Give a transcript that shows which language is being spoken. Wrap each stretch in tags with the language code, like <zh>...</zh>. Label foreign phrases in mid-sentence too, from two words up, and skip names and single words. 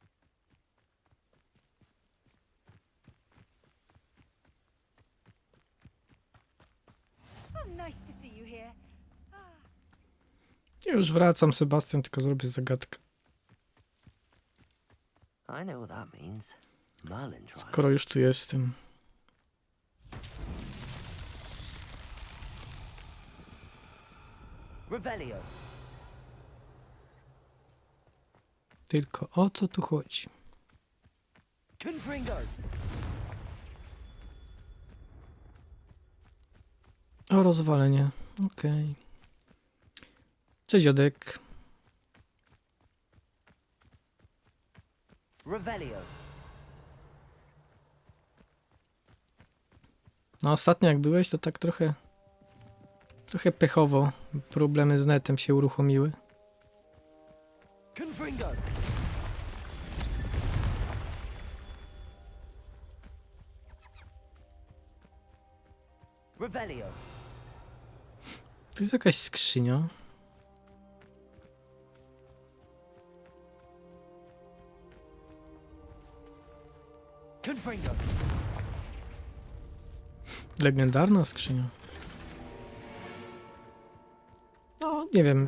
<en>Oh, nice to see you here.</en> <pl>Już wracam, Sebastian, tylko zrobię zagadkę.</pl> <en>I know what that means. Merlin trial.</en> <pl>Skoro już tu jestem. Revelio. Tylko o co tu chodzi? Confringo. O rozwalenie. Okej. Cześć, dziadek. Revelio. No ostatnio jak byłeś, to tak trochę pechowo. Problemy z netem się uruchomiły. Confringo. Revelio. Tu jest jakaś skrzynia. Confringo. Legendarna skrzynia. No, nie wiem.</pl>